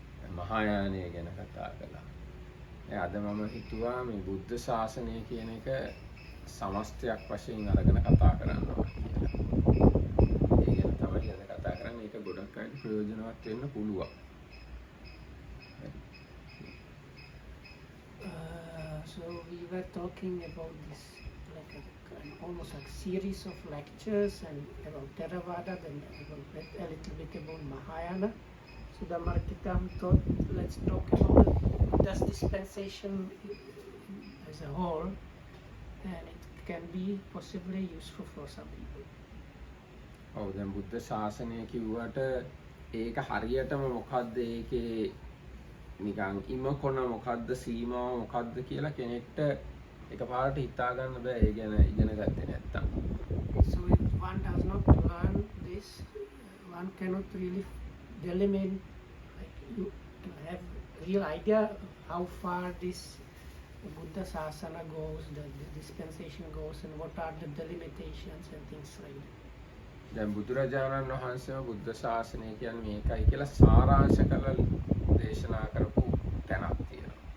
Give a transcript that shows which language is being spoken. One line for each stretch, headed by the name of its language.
Sinhala: මහායානය ගැන කතා කළා. අද මම හිතුවා මේ බුද්ධ ශාසනය කියන එක සමස්තයක් වශයෙන් අරගෙන කතා කරන්න ඕනේ කියලා. ඒ ගැන තමයි අද කතා කරන්නේ. ඒක ගොඩක් අයට ප්‍රයෝජනවත් වෙන්න පුළුවන්.
English: So we were talking about this like almost like series of lectures and about Theravada, then a little bit about Mahayana. So the Markitam thought, let's talk about Buddha's dispensation as a whole, and it can be possibly useful for some people.
Sinhala: ඔව් දැන් බුද්ධ ශාසනය කිව්වට ඒක හරියටම මොකද්ද ඒකේ නිකන් ඉම කොන මොකද්ද සීමාව මොකද්ද කියලා කෙනෙක්ට එකපාරට හිතා ගන්න බෑ ඒ ගැන ඉගෙන ගත්තේ නැත්තම්.
English: So if one does not learn this, one cannot really delimit, like you have real idea how far this Buddha Sasana goes, the dispensation goes, and what are the delimitations and things like that.
Sinhala: දැන් බුදුරජාණන් වහන්සේම බුද්ධ ශාසනය කියන්නේ මේකයි කියලා සාරාංශ කරලා දේශනා කරපු තැනක් තියෙනවා.